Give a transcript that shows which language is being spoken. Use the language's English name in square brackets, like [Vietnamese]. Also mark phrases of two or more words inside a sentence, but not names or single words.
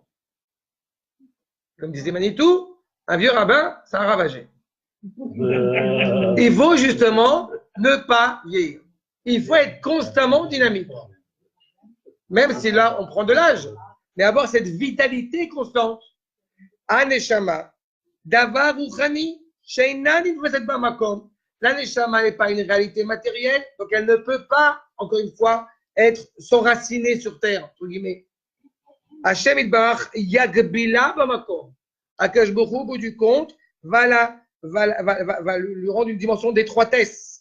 [French] Comme disait Manitou, un vieux rabbin, ça a ravagé. Il faut justement ne pas vieillir. Il faut être constamment dynamique. Même si là, on prend de l'âge. Mais avoir cette vitalité constante. [Hebrew] הנשמה, דבר רוחני, שאינה נתפסת במקום. [French] La neshama n'est pas une réalité matérielle, donc elle ne peut pas, encore une fois, s'enraciner sur terre, entre guillemets. [Hebrew] השם יתברך יגבילה במקום. הקדוש ברוך הוא, [French] au bout du compte, va lui rendre une dimension d'étroitesse.